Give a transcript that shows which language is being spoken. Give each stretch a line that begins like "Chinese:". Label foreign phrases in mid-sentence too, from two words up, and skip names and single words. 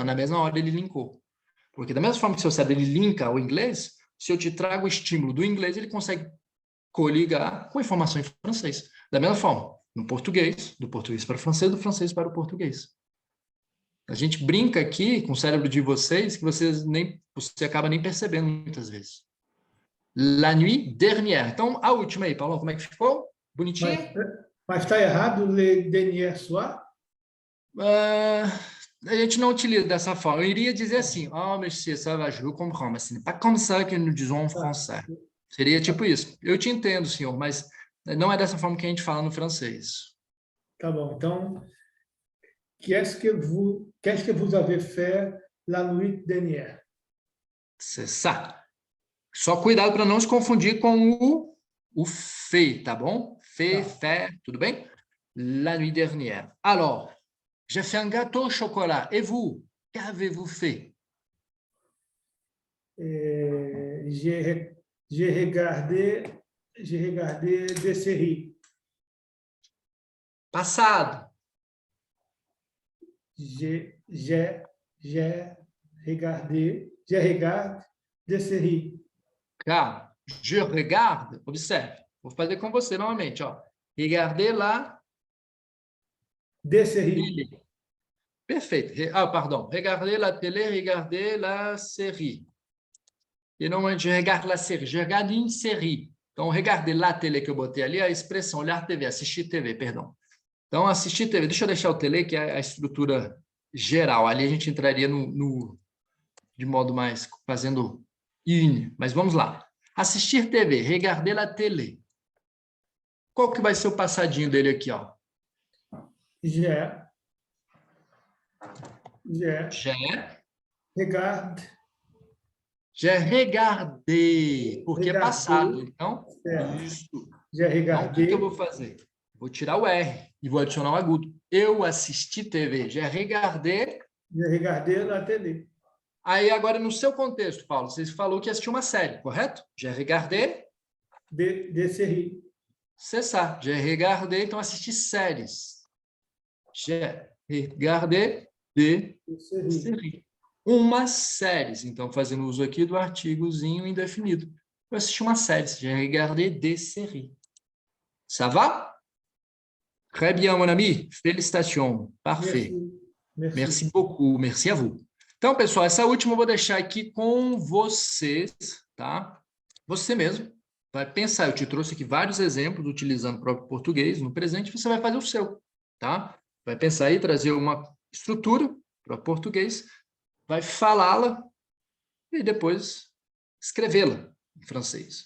Portuguese: Na mesma hora ele linkou. Porque da mesma forma que seu cérebro ele linka ao inglês, se eu te trago o estímulo do inglês, ele consegue coligar com a informação em francês. Da mesma forma, no português, do português para o francês, do francês para o português. A gente brinca aqui com o cérebro de vocês que você acaba nem percebendo muitas vezes.
French: La nuit dernière.
Portuguese: Então, a última aí, Paulão, como é que ficou? Bonitinho? Mas está errado
French: le dernier soir?
Portuguese: A gente não utiliza dessa forma. Eu iria dizer assim,
French: monsieur, ça va, je vous comprends, mas ce n'est pas comme ça que nous disons en français.
Portuguese: Seria tipo isso. Eu te entendo, senhor, mas não é dessa forma que a gente fala no francês. Tá bom. Então,
French: qu'est-ce que vous avez fait la nuit dernière? C'est ça.
Portuguese: Só cuidado para não se confundir com o fait, tá bom?
French: Fait, fait,
Portuguese: tudo bem?
French: La nuit dernière. Alors, j'ai fait un gâteau au chocolat. Et vous, qu'avez-vous fait? J'ai regardé des séries.
Portuguese: Passado.
French: Je regarde des séries. Calma. Je regarde,
Portuguese: observe. Vou fazer com você novamente, ó.
French: Regardez la des séries. télé. Perfeito. Pardon. Regardez la télé, regardez la série.
Portuguese: E não é
French: je regarde la série, je regarde une série.
Portuguese: Então,
French: regarder la télé
Portuguese: que eu botei ali é a expressão olhar TV, assistir TV, perdão. Então, assistir TV, deixa eu deixar o télé, que é a estrutura geral. Ali a gente entraria de modo mais fazendo une. Mas vamos lá. Assistir TV,
French: regarder la télé.
Portuguese: Qual que vai ser o passadinho dele aqui, ó?
French: J'ai regardé,
Portuguese: porque é passado. Então, isso. Então, o que eu vou fazer? Vou tirar o R e vou adicionar o agudo. Eu assisti TV.
French: J'ai regardé la télé.
Portuguese: Aí, agora, no seu contexto, Paulo, você falou que assistiu uma série, correto?
French: J'ai regardé des séries. C'est ça. J'ai regardé,
Portuguese: então assisti séries.
French: J'ai regardé des séries.
Portuguese: Umas séries. Então, fazendo uso aqui do artigozinho indefinido. Eu assisti uma série.
French: J'ai regardé des séries. Ça va? Très bien, mon ami. Félicitations. Parfait. Merci beaucoup. Merci à vous.
Portuguese: Então, pessoal, essa última eu vou deixar aqui com vocês, tá? Você mesmo vai pensar. Eu te trouxe aqui vários exemplos utilizando o próprio português no presente. Você vai fazer o seu, tá? Vai pensar aí, trazer uma estrutura para o português, vai falá-la e depois escrevê-la em francês.